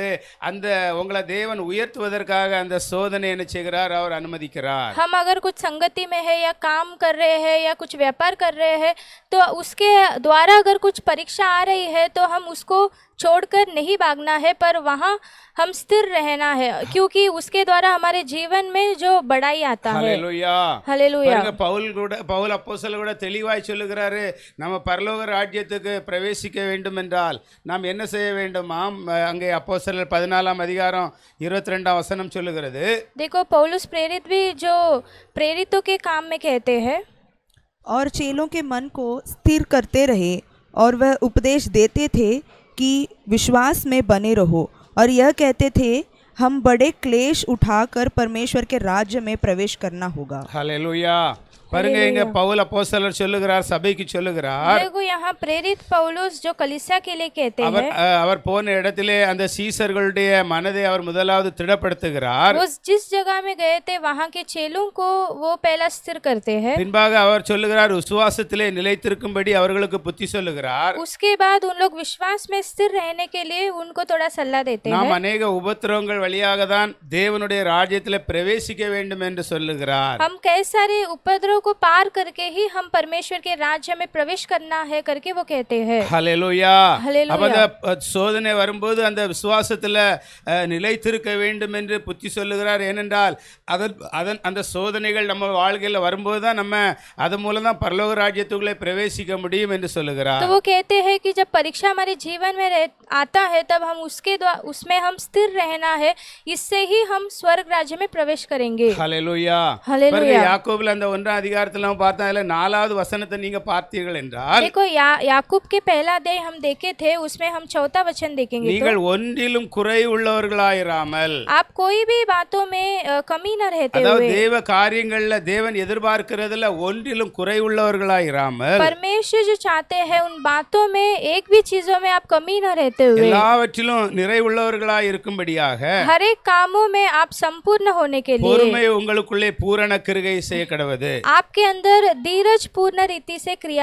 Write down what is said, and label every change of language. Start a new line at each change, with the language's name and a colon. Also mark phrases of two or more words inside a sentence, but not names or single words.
Tamil: அந்த உங்களை தேவன் உயர்த்துவதற்காக அந்த சோதனை என்ன செய்கிறார், அவர் அனுமதிக்கிறார்.
Hindi: हम अगर कुछ संगति में है या काम कर रहे हैं या कुछ व्यापार कर रहे हैं तो उसके द्वारा अगर कुछ परीक्षा आ रही है तो हम उसको छोड़कर नहीं भागना है, पर वहाँ हम स्थिर रहना है, क्योंकि उसके द्वारा हमारे जीवन में जो बढ़ाई आता है.
Tamil: ஹல்லேலூயா.
Hindi: हालेलुया.
Tamil: பவுல் அப்போஸ்தலர் கூட தெளிவாய் சொல்லுகிறாரு, நம்ம பரலோக ராஜ்யத்துக்கு பிரவேசிக்க வேண்டும் என்றால் நாம் என்ன செய்ய வேண்டுமாம். அங்கே அப்போஸ்தலர் 14ஆம் அதிகாரம் 22ஆம் வசனம் சொல்லுகிறது.
Hindi: देखो पौलुस प्रेरित भी जो प्रेरितों के काम में कहते हैं, और चेलों के मन को स्थिर करते रहे, और वह उपदेश देते थे कि विश्वास में बने रहो, और यह कहते थे हम बड़े क्लेश उठाकर परमेश्वर के राज्य में प्रवेश करना होगा.
Tamil: ஹல்லேலூயா. பாருங்க இங்க பவுல் அப்போஸ்தலர் சொல்லுகிறார், சபைக்கு சொல்லுகிறார்,
Hindi: देखो यहाँ प्रेरित पौलुस जो कलीसिया के लिए कहते
Tamil: அவர்
Hindi: हैं,
Tamil: அவர் போன இடத்திலே அந்த சீசர்களுடைய மனதை அவர் முதலாவது திடப்படுத்துகிறார்.
Hindi: वो जिस जगह में गए थे वहाँ के चेलों को वो पहला स्थिर करते हैं।
Tamil: பின்பாக அவர் சொல்லுகிறார், விசுவாசத்திலே நிலைத்திருக்கும்படி அவர்களுக்கு புத்தி சொல்லுகிறார்.
Hindi: उसके बाद उन लोग विश्वास में स्थिर रहने के लिए उनको थोड़ा सलाह देते
Tamil: நாம்
Hindi: हैं।
Tamil: அநேக உபத்திரவங்கள் வழியாக தான் தேவனுடைய ராஜ்யத்திலே பிரவேசிக்க வேண்டும் என்று சொல்லுகிறார்.
Hindi: हम कई सारे उपद्रव को पार करके ही हम परमेश्वर के राज्य में प्रवेश करना है करके वो कहते हैं।
Tamil: ஹல்லேலூயா. ஹல்லேலூயா. அப்ப அந்த சோதனை வரும்போது அந்த விசுவாசத்துல நிலைத்திருக்க வேண்டும் என்று புத்தி சொல்லுகிறார். ஏனென்றால் அதன் அந்த சோதனைகள் நம்ம வாழ்க்கையில் வரும்போது தான் நம்ம அது மூலம் தான் பரலோக ராஜ்யத்துக்குள்ளே பிரவேசிக்க முடியும் என்று சொல்லுகிறார்.
Hindi: तो वो कहते हैं कि जब परीक्षा हमारे जीवन में आता है तब हम उसमें हम स्थिर रहना है, इससे ही हम स्वर्ग राज्य में प्रवेश करेंगे।
Tamil: ஹல்லேலூயா. ஹல்லேலூயா. பாருங்க, யாக்கோபுல அந்த 1ஆம் அதிகாரத்துல நம்ம பார்த்தா அதுல 4வது வசனத்தை நீங்க பார்த்தீர்கள் என்றால்,
Hindi: देखो याकूब के पहला अध्याय हम देखे थे, उसमें हम 4था वचन देखेंगे।
Tamil: நீங்கள் ஒன்றிலும் குறை உள்ளவர்களாயிராமல்,
Hindi: आप कोई भी बातों में कमी न रहते
Tamil: அதாவது
Hindi: हुए,
Tamil: தேவ காரியங்கள்ல தேவன் எதிர்பார்க்கிறதுல ஒன்றிலும் குறை உள்ளவர்களாயிராமல்,
Hindi: परमेश्वर जो चाहते हैं उन बातों में एक भी चीजों में आप कमी न रहते हुए,
Tamil: எல்லாவற்றிலும் நிறைவுள்ளவர்களாய் இருக்கும்படியாக
Hindi: हर एक कामों में आप संपूर्ण होने के लिए
Tamil: பொறுமை உங்களுக்குள்ளே பூரண கிருகை செய்ய கடவது.
Hindi: आपके अंदर धीरज पूर्ण रीति से क्रिया